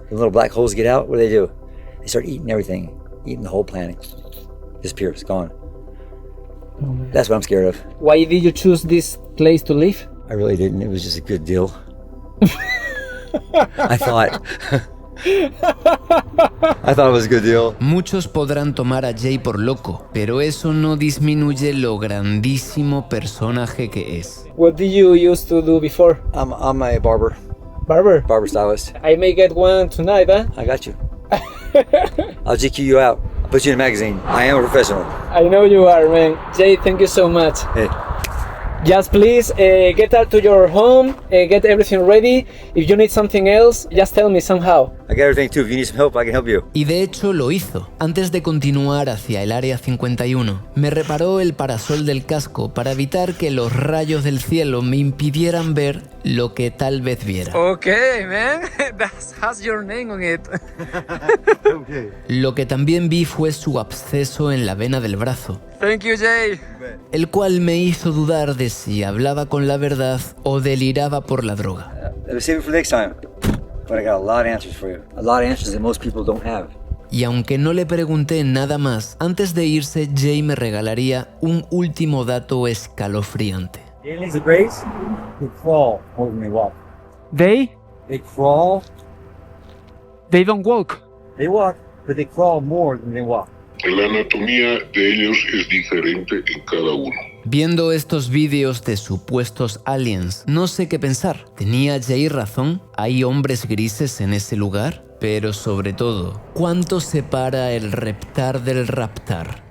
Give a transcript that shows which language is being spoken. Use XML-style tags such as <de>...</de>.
<en>When little black holes get out, what do? They start eating everything, eating the whole planet. Disappears, gone. Oh, that's what I'm scared of. Why did you choose this place to live? I really didn't. It was just a good deal. I thought it was a good deal.</en> <es>Muchos podrán tomar a Jay por loco, pero eso no disminuye lo grandísimo personaje que es.</es> <en>What did you used to do before? I'm a barber. Barber? Barber stylist. I may get one tonight, huh? I got you. I'll GQ you out. I'll put you in a magazine. I am a professional. I know you are, man. Jay, thank you so much. Hey. Just please get out to your home, get everything ready. If you need something else, just tell me somehow. I got everything too. If you need some help, I can help you.</en> <es>Y de hecho lo hizo. Antes de continuar hacia el área 51, me reparó el parasol del casco para evitar que los rayos del cielo me impidieran ver lo que tal vez viera.</es> <en>Okay, man. That has your name on it. Okay.</en> <es>Lo que también vi fue su absceso en la vena del brazo.</es> <en>Thank you, Jay.</en> <es>El cual me hizo dudar de si hablaba con la verdad o deliraba por la droga.</es> <en>Save it for next time. But I got a lot of answers for you. A lot of answers that most people don't have.</en> <es>Y aunque no le pregunté nada más, antes de irse, Jay me regalaría un último dato escalofriante.</es> <en>The aliens of grace, they crawl more than they walk. They crawl. They don't walk. They walk, but they crawl more than they walk.</en> <es>La anatomía de ellos es diferente en cada uno. Viendo estos vídeos de supuestos aliens, no sé qué pensar. ¿Tenía Jay razón? ¿Hay hombres grises en ese lugar? Pero sobre todo, ¿cuánto separa el reptar del raptar?</es>